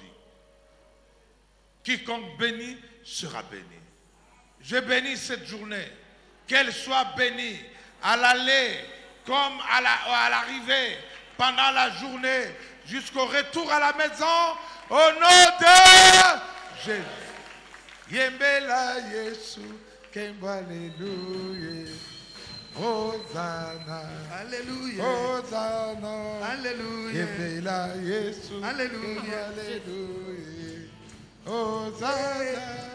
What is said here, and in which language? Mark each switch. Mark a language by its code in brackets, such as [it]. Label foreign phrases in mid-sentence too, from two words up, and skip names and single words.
[fr] Quiconque bénit sera béni. Je bénis cette journée, qu'elle soit bénie à l'aller comme à l'arrivée, pendant la journée, jusqu'au retour à la maison, au nom de Jésus. [ln] Yembela Yesu, Kemba Alléluia, Hosanna, Alléluia, Hosanna, Alléluia, Yembela Yesu, Alléluia, Alléluia, Hosanna.